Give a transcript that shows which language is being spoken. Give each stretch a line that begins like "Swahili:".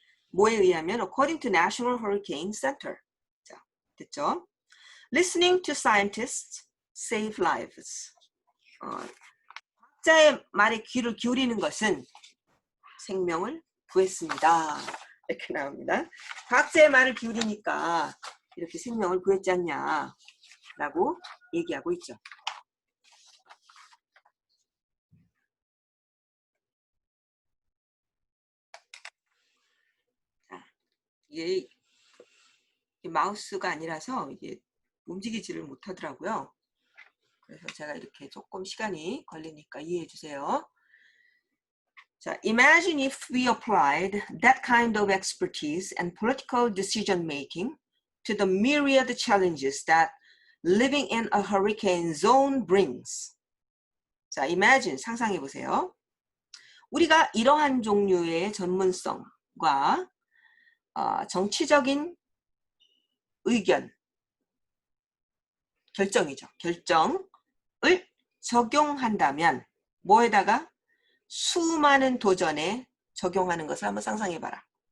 Korean: 뭐에 의하면
English: according to National Hurricane Center.
Korean: 자, 됐죠?
English: Listening to scientists save lives.
Korean: 과학자의 말에 귀를 기울이는 것은 생명을 구했습니다. 이렇게 나옵니다. 과학자의 말을 기울이니까 이렇게 생명을 구했지 않냐라고 얘기하고 있죠. 자, 이게 마우스가 아니라서 이게 움직이지를 못하더라고요. 그래서 제가 이렇게 조금 시간이 걸리니까 이해해 주세요.
English: 자, imagine if we applied that kind of expertise and political decision making to the myriad challenges that living in a hurricane zone brings.
Korean: 자,
English: imagine,
Korean: 상상해 보세요. 우리가 이러한 종류의 전문성과 정치적인 의견, 결정이죠. 결정을 적용한다면 뭐에다가 수많은 도전에 적용하는 것을 한번 상상해봐라.